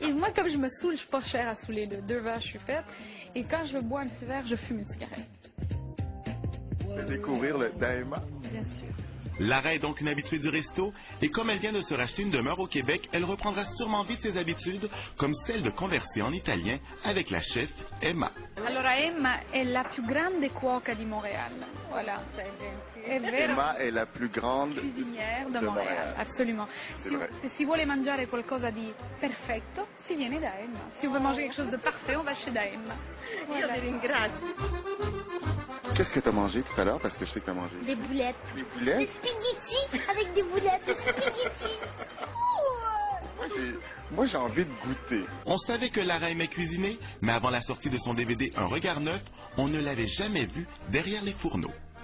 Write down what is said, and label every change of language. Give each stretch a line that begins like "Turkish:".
French: Et moi, comme je me saoule, je suis pas chère à saouler. De 2 verres, je suis faite. Et quand je bois un petit verre, je fume une cigarette. Découvrir le Daema. Bien sûr. Lara est donc une habituée du resto et comme elle vient de se racheter une demeure au Québec, elle reprendra sûrement vite ses habitudes, comme celle de converser en italien avec la chef Emma.
Italian: Allora, Emma è la più grande cuoca di Montréal. Voilà. È vero. Emma è la più grande
French: Cuisinière de Montréal. Absolument.
Italian: Si vuole mangiare qualcosa di perfetto, si viene da Emma.
French: Si on veut manger quelque chose de parfait, on va chez Emma. Voilà. Qu'est-ce que tu as mangé tout à l'heure? Parce que je sais que tu as mangé. Des boulettes. Des boulettes? Des spaghettis avec des boulettes. Des spaghettis. Moi, j'ai envie de goûter. On savait que Lara aimait cuisiner, mais avant la sortie de son DVD Un regard neuf, on ne l'avait jamais vue derrière les fourneaux.